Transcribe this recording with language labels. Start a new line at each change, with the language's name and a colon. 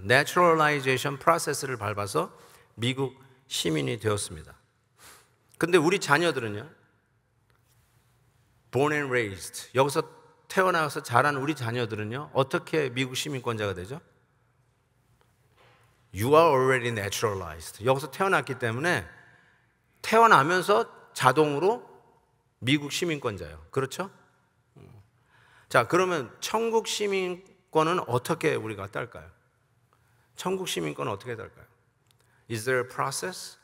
English: Naturalization process
Korean: 를 밟아서 미국 시민이 되었습니다. 근데 우리 자녀들은요,
English: born and raised,
Korean: 여기서 태어나서 자란 우리 자녀들은요, 어떻게 미국 시민권자가 되죠?
English: You are already naturalized.
Korean: 여기서 태어났기 때문에 태어나면서 자동으로 미국 시민권자예요. 그렇죠? 자, 그러면 천국 시민권은 어떻게 우리가 딸까요? 천국 시민권은 어떻게 딸까요?
English: Is there a process?